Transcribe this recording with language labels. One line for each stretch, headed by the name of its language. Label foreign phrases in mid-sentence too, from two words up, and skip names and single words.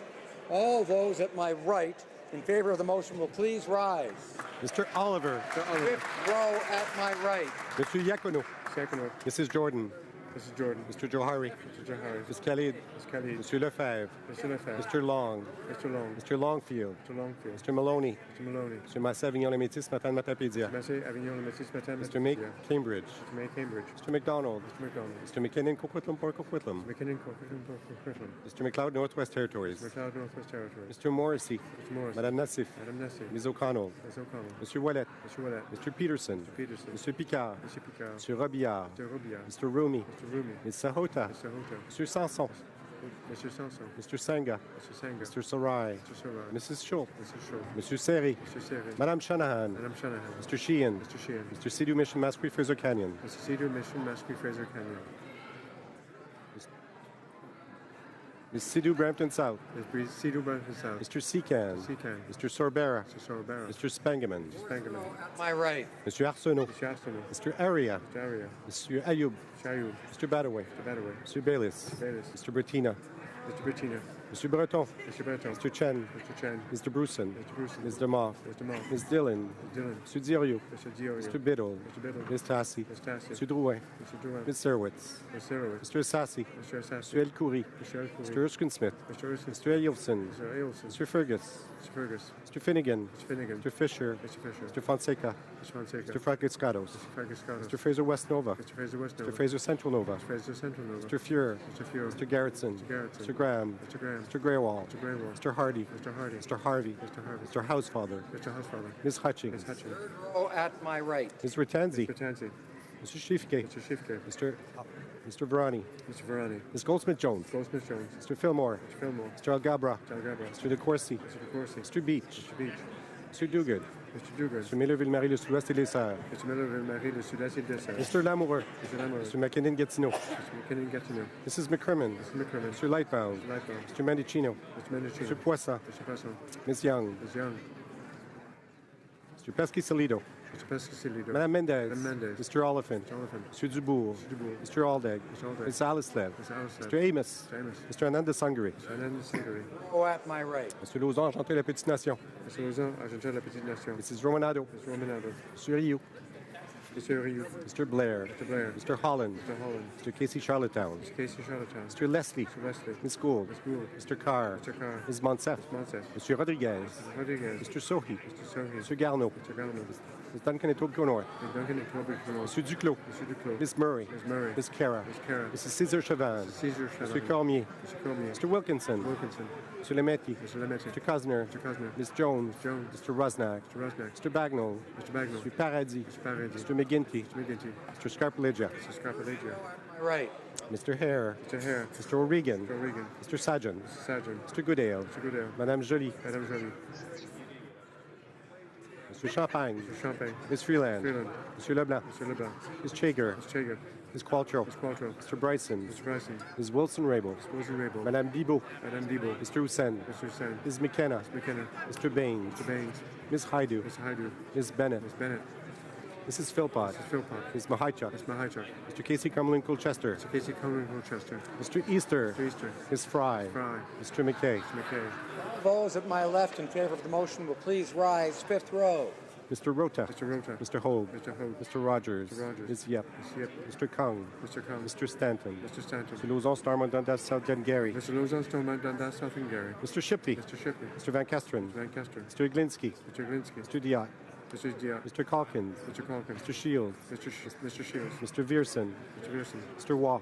English: All those at my right in favor of the motion will please rise. Mr. Oliver. Fifth row at my right. Mr. Iacono. Mrs. Jordan. Mrs. Jordan. Mr. Johari. Mr. Johari. Ms. Khalid. Ms. Khalid. Mr. Lefebvre. Mr. Lefebvre. Mr. Long. Mr. Long. Mr. Longfield. Mr. Longfield. Mr. Maloney. Mr. Maloney. Mr. Massé-Avignon-le-Métis, Matane-Matapédia. Massé-Avignon-le-Métis, Mr. May Cambridge. Mr. May Cambridge. Mr. McDonald. Mr. McDonald. Mr. McKinnon, Coquitlam, Port Coquitlam. McKinnon, Coquitlam. Mr. McLeod, Northwest Territories. Mr. McLeod, Northwest Territories. Mr. Morrissey. Mr. Morrissey. Madame Nassif. Madame Nassif. Ms. O'Connell. Ms. O'Connell. Mr. Ouellet. Mr. Ouellet. Mr. Peterson. Mr. Peterson. Mr. Picard. Mr. Picard. Mr. Robillard. Mr. Robillard. Mr. Rumi. Mr. Rumi. Ms. Sahota. Mr. Hota. Mr. Sanson. Mr. Sanson. Mr. Sanga. Mr. Sanga. Mr. Sarai. Mr. Sarai. Mrs. Schultz. Mrs. Schultz. Mr. Seri. Mr. Seri. Madame Shanahan. Madame Shanahan. Mr. Sheehan. Mr. Sheehan. Mr. Sidhu Mission, Masquis, Fraser Canyon. Mr. Cedar Mission, Masquis, Fraser Canyon. Ms. Sidhu, Brampton South. Ms. Cedar Brampton South. Mr. Secan. Secan. Mr. Sorbera. Mr. Sorbera. Mr. Spangaman. Mr. Spangaman. At my right. Mr. Arsenault. Mr. Arsenault. Mr. Aria. Mr. Aria. Mr. Ayoub. Mr. Ayoub. Mr. Badaway. Mr. Badaway. Mr. Baylis. Mr. Baylis. Mr. Bertina. Mr. Bettina. Mr. Breton. Mr. Breton. Mr. Chen. Mr. Chen. Mr. Bruson. Mr. Bruson. Ms. DeMoff. Ms. DeMoff. Ms. Dillon. Ms. Dillon. Mr. Dirio. Mr. Diori. Mr. Biddle. Mr. Biddle. Ms. Tassi. Ms. Tassi. Mr. Drouin. Mr. Drouin. Ms. Serwitz. Ms. Serowitz. Mr. Assassi. Mr. Assassi. Mr. El Khoury. Mr. El Khoury. Mr. Erskine Smith. Mr. Erskine. Mr. Ailson. Mr. Ailson. Mr. Fergus. Mr. Fergus. Mr. Finnegan. Mr. Finnegan. Mr. Fisher. Mr. Fisher. Mr. Fonseca. Mr. Fonseca. Mr. Fraguscados. Mr. Fraguscados. Mr. Fraser West Nova. Mr. Fraser West Nova. Mr. Fraser Central Nova. Mr. Fraser Central Nova. Mr. Fuhrer. Mr. Fuhrer. Mr. Garrettson. Mr. Garrettson. Mr. Graham. Mr. Graham. Mr. Greywall. Mr. Greywall. Mr. Hardy. Mr. Hardy. Mr. Harvey. Mr. Harvey. Mr. Housefather. Mr. Housefather. Ms. Hutchings. Ms. Hutchins. Row at my right. Ms. Ratanzi. Mr. Tansy. Mr. Shifke. Mr. Shifke. Mr. Verani. Mr. Verani. Ms. Goldsmith-Jones. Goldsmith Jones. Mr. Fillmore. Mr. Fillmore. Mr. Algabra. Mr. Algabra. Mr. DeCourcy. Mr. DeCourcy. Mr. Beach. Mr. Beach. Mr. Duguid. Mr. Duguid. Mr. Miller-Ville-Marie, le Sud-Ouest et les Serres. Mr. Miller-Ville-Marie, le Sud-Est et les Serres. Mr. Lamoureux. Mr. Lamoureux. Mr. McKinnon-Gatineau. Mr. McKinnon-Gatineau. Mrs. McCrimmon. Mr. McCrimmon. Mr. Lightbound. Mr. Lightbound. Mr. Mendicino. Mr. Mendicino. Mr. Poisson. Mr. Poisson. Ms. Young. Ms. Young. Mr. Pesky-Salido. Mr. Pesky-Salido. Madame Mendez. Madame Mendez. Mr. Oliphant. Mr. Oliphant. Mr. Dubourg. Mr. Dubourg. Mr. Aldag. Mr. Aldag. Ms. Alislev. Mr. Alislev. Mr. Amos. Mr. Amos. Mr. Hernandez Hungary. Mr. Hernandez Hungary. Row at my right. Mr. Lauzon, Argentin, la Petite Nation. Mr. Lauzon, Argentin, la Petite Nation. Mrs. Romanado. Mr. Romanado. Mr. Rioux. Mr. Rioux. Mr. Blair. Mr. Blair. Mr. Holland. Mr. Holland. Mr. Casey Charlottetown. Mr. Casey Charlottetown. Mr. Leslie. Mr. Leslie. Ms. Gould. Ms. Gould. Mr. Carr. Mr. Carr. Ms. Monsef. Ms. Monsef. Mr. Rodriguez. Mr. Rodriguez. Mr. Sohi. Mr. Sohi. Mr. Garneau. Mr. Garneau. Ms. Duncan et Tourcourt. Mr. Duncan and Toby Connor. Mr. Duclos. Mr. Duclos. Ms. Murray. Ms. Murray. Ms. Cara. Ms. Cara. Mrs. Cesar Chavan. Mr. Caesar Chavan. Mr. Cormier. Mr. Cormier. Mr. Wilkinson. Wilkinson. Mr. Lemetti. Mr. Lemetti. Mr. Cosner. Mr. Cosner. Ms. Jones. Mr. Jones. Mr. Rosnack. Mr. Rosnack. Mr. Bagnall. Mr. Bagnall. Mr. Paradis. Mr. Paradis. Mr. McGinty. Mr. McGinty. Mr. Scarpaleggia. Mr. Scarpaleggia. My right. Mr. Hare. Mr. Hare. Mr. O'Regan. Mr. O'Regan. Mr. Sajan. Mr. Sajan. Mr. Goodale. Mr. Goodale. Madame Joly. Madame Joly. Mr. Champagne. Mr. Champagne. Ms. Freeland. Freeland. Mr. Leblanc. Mr. Leblanc. Ms. Chager. Ms. Chager. Ms. Qualtrough. Ms. Qualtrough. Mr. Bryson. Mr. Bryson. Ms. Wilson-Raybould. Ms. Wilson-Raybould. Madame Bibeau. Madame Bibeau. Mr. Hussein. Mr. Hussein. Ms. McKenna. Ms. McKenna. Mr. Baines. Mr. Baines. Ms. Haidu. Mr. Haidu. Ms. Bennett. Ms. Bennett. Mrs. Philpott. Mrs. Philpott. Ms. Mahaichuk. Ms. Mahaichuk. Mr. Casey Cumberland-Colchester. Mr. Casey Cumberland-Colchester. Mr. Easter. Mr. Easter. Ms. Fry. Fry. Mr. McKay. Mr. McKay. Those at my left in favor of the motion will please rise. Fifth row. Mr. Rota. Mr. Rota. Mr. Hogue. Mr. Hogue. Mr. Rogers. Mr. Rogers. Ms. Yep. Ms. Yep. Mr. Kung. Mr. Kung. Mr. Stanton. Mr. Stanton. Mr. Lauzon, Starmont, Dundas, South Glengarry. Mr. Lauzon, Stormont, Dundas, South Glengarry. Mr. Shipley. Mr. Shipley. Mr. Van Kesteren. Van Kesteren. Mr. Iglinsky. Mr. Glinsky. Mr. Diot. Mr. Diot. Mr. Calkins. Mr. Calkins. Mr. Shields. Mr. Shields. Mr. Vierson. Mr. Pearson. Mr. Waugh.